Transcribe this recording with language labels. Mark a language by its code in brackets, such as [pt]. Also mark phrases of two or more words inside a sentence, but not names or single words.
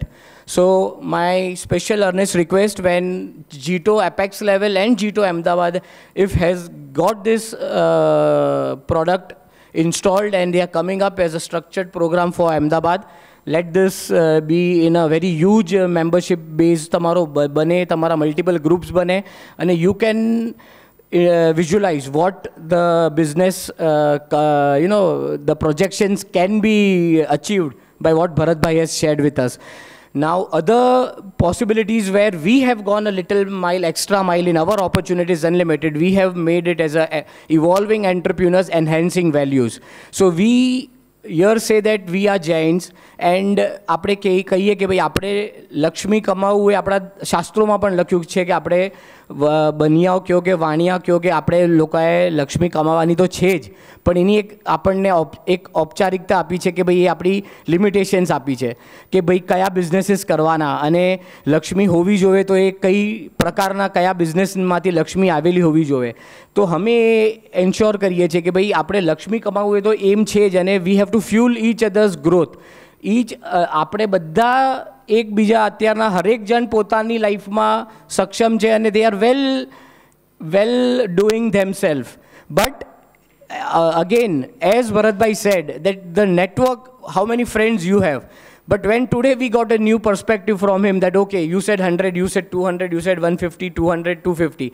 [en] So my special earnest request, when Jito Apex level and Jito Ahmedabad, if has got this product installed and they are coming up as a structured program for Ahmedabad, let this be in a very huge membership base [gu] તમારો બને, તમારા [en] multiple groups [gu] બને, અને [en] you can visualize what the business, the projections can be achieved by what Bharat Bhai has shared with us. Now, other possibilities where we have gone a little mile, extra mile in our opportunities unlimited, we have made it as a evolving entrepreneurs, enhancing values. So we here say that we are giants, and [gu] આપણે કહીએ કે ભાઈ આપણે લક્ષ્મી કમાવવું એ આપણા શાસ્ત્રોમાં પણ લખ્યું છે કે આપણે બનિયાઓ કહો કે વાણિયા કહો કે આપણે લોકોએ લક્ષ્મી કમાવાની તો છે જ, પણ એની એક આપણને એક ઔપચારિકતા આપી છે કે ભાઈ એ આપણી લિમિટેશન્સ આપી છે કે ભાઈ કયા બિઝનેસીસ કરવાના, અને લક્ષ્મી હોવી જોઈએ તો એ કઈ પ્રકારના કયા બિઝનેસમાંથી લક્ષ્મી આવેલી હોવી જોઈએ. તો અમે એન્શ્યોર કરીએ છીએ કે ભાઈ આપણે લક્ષ્મી કમાવવું એ તો એમ છે જ, અને [en] we have to fuel each others growth. [gu] આપણે બધા એકબીજા અત્યારના હરેક જણ પોતાની લાઈફમાં સક્ષમ છે અને [en] they are well doing themselves. But again, as Bharatbhai said, that the network, how many friends you have. But when today we got a new perspective from him that, okay, you said 100, you said 200, you said 150, 200, 250.